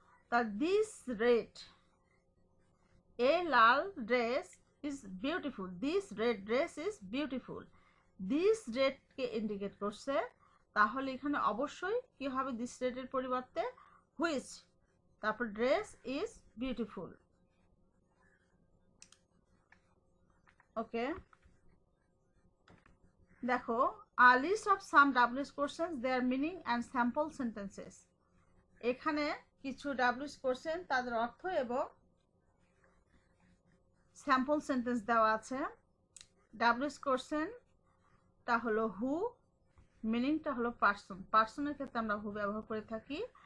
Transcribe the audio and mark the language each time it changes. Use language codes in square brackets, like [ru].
[bn] তা this red A Lal dress is beautiful, [en] this red dress is beautiful, [bn] this রেডকে indicate করছে, তাহলে এখানে অবশ্যই কি হবে, দিস রেডের পরিবর্তে হুইচ, তারপর ড্রেস ইজ বিউটিফুল। [en] okay, [bn] দেখো [en] a list of some WS questions, their meaning and sample sentences. [bn] এখানে কিছু WS কোশ্চেন, তাদের অর্থ এবং স্যাম্পল সেন্টেন্স দেওয়া আছে। WS কোশ্চেনটা হলো হু, মিনিংটা হলো পার্সন, পার্সনের ক্ষেত্রে আমরা হু ব্যবহার করে থাকি।